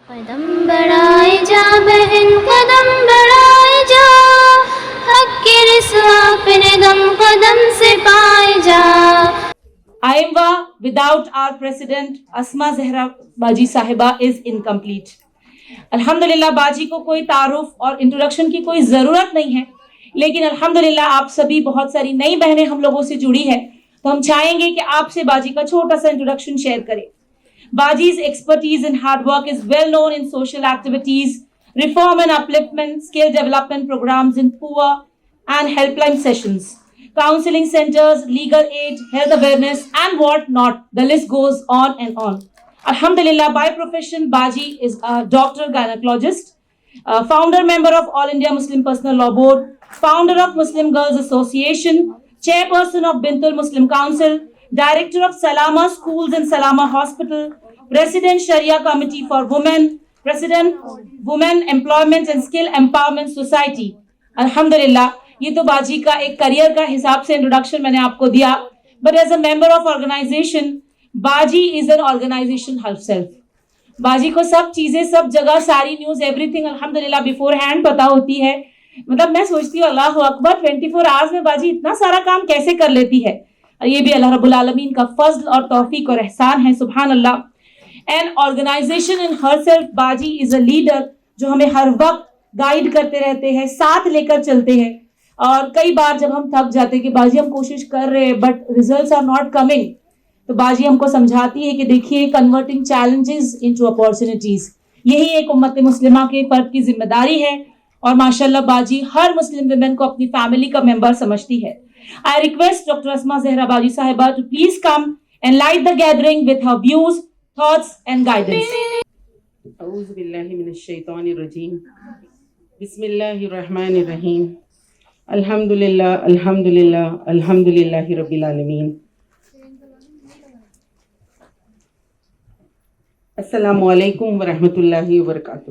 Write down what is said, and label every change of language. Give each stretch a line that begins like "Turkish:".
Urdu: قدم بڑھائے جا بہن قدم بڑھائے جا، حق کی رسوا اپنے دم قدم سے پائے جا۔
English: IMWA without our president Asma Zehra باجی صاحبہ is incomplete.
Urdu: الحمدللہ باجی کو کوئی تعارف اور انٹروڈکشن کی کوئی ضرورت نہیں ہے، لیکن الحمدللہ آپ سبھی بہت ساری نئی بہنیں ہم لوگوں سے جڑی ہے، تو ہم چاہیں گے کہ آپ سے باجی کا چھوٹا سا انٹروڈکشن شیئر کریں۔
English: Baji's expertise in hard work is well known in social activities, reform and upliftment, skill development programs in poor and helpline sessions, counseling centers, legal aid, health awareness, and what not. The list goes on and on. Alhamdulillah, by profession, Baji is a doctor gynecologist, founder member of All India Muslim Personal Law Board, founder of Muslim Girls Association, chairperson of Bintul Muslim Council, director of Salama Schools and Salama Hospital, president Sharia Committee for Women, president Women Employment and Skill Empowerment Society.
Urdu: Alhamdulillah, یہ تو باجی کا ایک career کا حساب سے introduction میں نے آپ کو دیا،
English: But as a member of organization باجی is an organization herself.
Urdu: باجی کو سب چیزیں سب جگہ ساری نیوز ایوری تھنگ الحمدللہ بیفور ہینڈ پتا ہوتی ہے. مطلب میں سوچتی ہوں اللہ اکبر 24 آورس میں باجی اتنا سارا کام کیسے کر لیتی ہے، اور یہ بھی اللہ رب العالمین کا فضل اور توفیق اور احسان ہے، سبحان اللہ.
English: and organization in herself باجی is a leader
Urdu: جو ہمیں ہر وقت گائیڈ کرتے رہتے ہیں، ساتھ لے کر چلتے ہیں. اور کئی بار جب ہم تھک جاتے کہ باجی ہم کوشش کر رہے ہیں
English: but results are not coming,
Urdu: تو باجی ہم کو سمجھاتی ہے کہ دیکھیے
English: converting challenges into opportunities,
Urdu: یہی ایک امت مسلمہ کے فرد کی ذمہ داری ہے، اور ماشاءاللہ باجی ہر مسلم ویمن کو اپنی فیملی کا ممبر سمجھتی ہے.
English: I request Dr. Asma Zehra Baji Sahiba to please come and light the gathering with her views, thoughts and guidance.
Arabic: اعوذ باللہ من الشیطان الرجیم، بسم اللہ الرحمن الرحیم، الحمدللہ الحمدللہ الحمدللہ رب العالمین. السلام علیکم ورحمۃ اللہ وبرکاتہ.